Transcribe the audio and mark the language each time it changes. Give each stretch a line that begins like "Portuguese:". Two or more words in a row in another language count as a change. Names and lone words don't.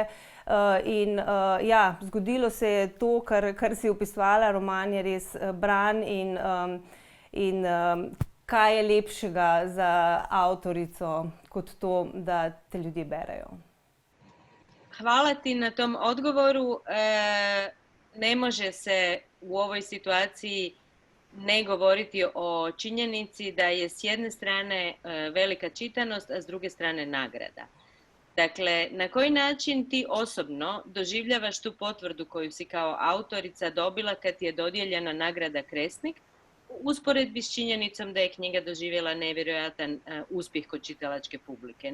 Slovenian: In ja, zgodilo se je to, kar si opisovala, roman je res bran in kaj je lepšega za avtorico kot to, da te ljudje berejo.
Croatian: Hvala ti na tom odgovoru. Ne može se u ovoj situaciji ne govoriti o činjenici da je s jedne strane velika čitanost, a s druge strane nagrada. Dakle, na koji način ti osobno doživljavaš tu potvrdu koju si kao autorica dobila kad ti je dodijeljena nagrada Kresnik, usporedbi s činjenicom da je knjiga doživjela nevjerojatan uspjeh kod čitalačke publike?